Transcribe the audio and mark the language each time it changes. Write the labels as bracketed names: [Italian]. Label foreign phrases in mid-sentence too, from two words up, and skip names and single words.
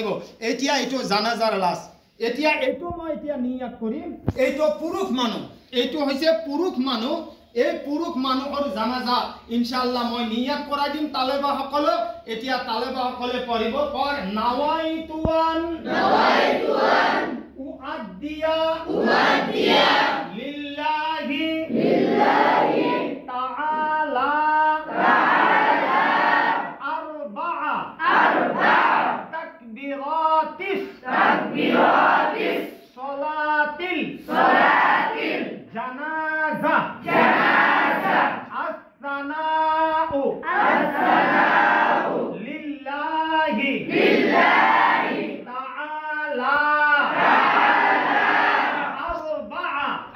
[Assamese] এতিয়া এইটো জানাজাৰ লাছ, এতিয়া এইটো মই এতিয়া নিয়াত কৰিম, এইটো পুৰুষ মানুহ, এইটো হৈছে পুৰুষ মানুহ, এই পুৰুষ মানুহৰ জানাজা ইনশাআল্লাহ মই নিয়াত কৰাই দিম তালেবাসকলক। এতিয়া তালেবাসকলে পঢ়িব, পৰ [Arabic] نويت أن أؤدي لله تعالى تكبيرات صلاة الجنازة الثناء لله تعالى أربع